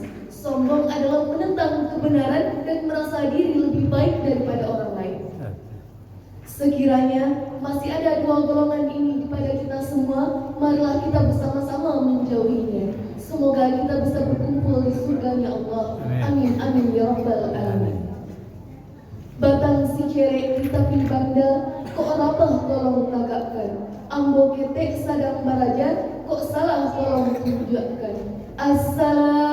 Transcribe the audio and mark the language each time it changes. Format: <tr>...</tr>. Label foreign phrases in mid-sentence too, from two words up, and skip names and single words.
<id>Sombong adalah menentang kebenaran dan merasa diri lebih baik daripada orang lain. Sekiranya masih ada dua golongan ini pada kita semua, marilah kita bersama-sama menjauhinya. Semoga kita bisa berkumpul di surganya Allah. Amin, amin</id> <ar>يا رب العالمين.</ar> <min>Batang si cerek kita pilbanda, kok rabah tolong tagakkan. Ambo ketek sadang barajan, kok salah tolong tunjukkan.</min> <ar>Assalamualaikum</ar>